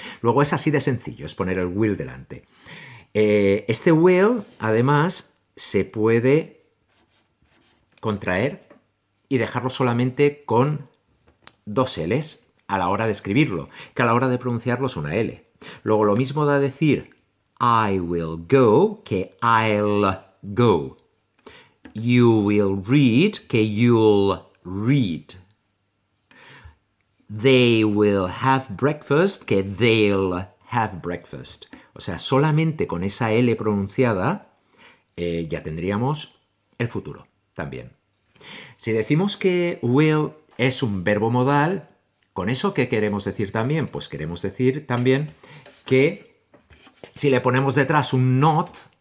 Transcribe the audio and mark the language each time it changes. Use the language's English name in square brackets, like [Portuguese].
[Spanish] Luego es así de sencillo, es poner el will delante. Este will, además, se puede contraer y dejarlo solamente con dos L's a la hora de escribirlo, que a la hora de pronunciarlo es una L. Luego lo mismo da decir [English] I will go [Spanish] que [English] I'll go. You will read que you'll read. They will have breakfast que they'll have breakfast. [Spanish] O sea, solamente con esa L pronunciada ya tendríamos el futuro también. Si decimos que will es un verbo modal, ¿con eso qué queremos decir también? Pues queremos decir también que si le ponemos detrás un not,